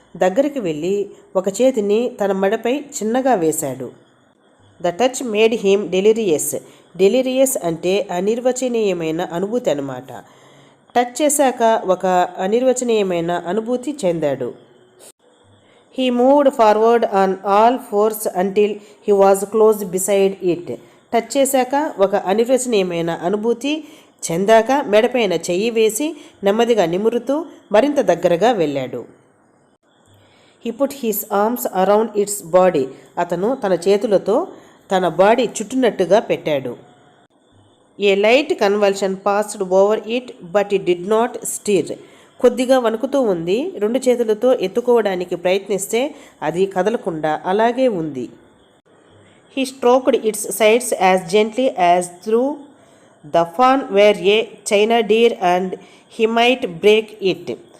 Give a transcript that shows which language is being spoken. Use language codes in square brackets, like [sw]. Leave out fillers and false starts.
[te] దగ్గరికి వెళ్ళి ఒక చేతిని తన మెడపై చిన్నగా వేశాడు. [en] The touch made him delirious. [te] డెలిరియస్ అంటే అనిర్వచనీయమైన అనుభూతి అన్నమాట. టచ్ చేశాక ఒక అనిర్వచనీయమైన అనుభూతి చెందాడు. [en] He moved forward on all fours until he was close beside it. [te] Touch చేశాక ఒక అనిర్వచనీయమైన అనుభూతి చెందాక మెడపైన చెయ్యి వేసి నెమ్మదిగా నిమురుతూ మరింత దగ్గరగా వెళ్ళాడు. [en] He put his arms around its body. [te] అతను తన చేతులతో తన బాడీ చుట్టునట్టుగా పెట్టాడు. [en] A light convulsion passed over it, but it did not stir. [te] కొద్దిగా వణుకుతూ ఉంది. 2 చేతులతో ఎత్తుకోవడానికి ప్రయత్నిస్తే అది కదలకుండా అలాగే ఉంది. [en] He stroked its sides as gently as though the fawn were a china deer and he might break it.